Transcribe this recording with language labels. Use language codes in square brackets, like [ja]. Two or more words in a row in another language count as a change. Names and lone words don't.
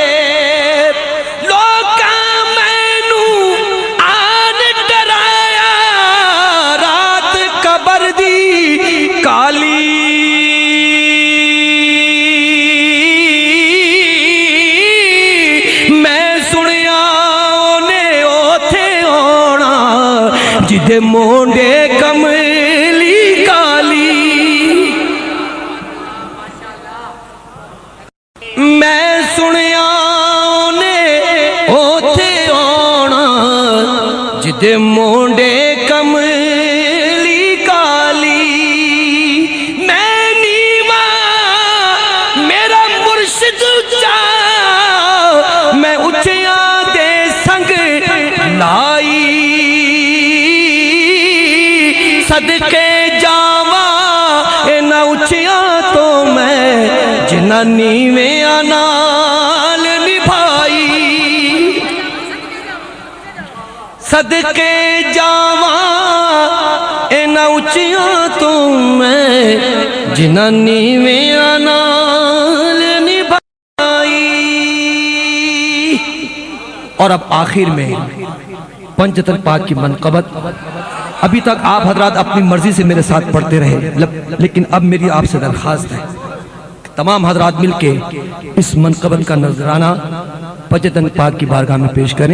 [pa] لوکاں مینوں آن ڈرایا رات قبر دی کالی میں سنیا اونے اوتھے ہونا جدے مونڈے کملی کالی میں سنیا اونے اوتھے آنا جدے مونڈے کملی کالی میں نیواں میرا مرشد اچا میں اچیاں دے سنگ لائی صدقے جاواں اینا اچیاں تو میں جنہ نیویں نال نبھائی صدقے جاواں اینا اچیاں تو میں جنہ نیویں نال نبھائی۔ [ur] اور اب آخر میں پنجتن پاک کی منقبت، ابھی تک آپ حضرات اپنی مرضی سے میرے ساتھ پڑھتے رہے، لیکن اب میری آپ سے درخواست ہے تمام حضرات مل کے اس منقبت کا نذرانہ پنجتن پاک کی بارگاہ میں پیش کریں۔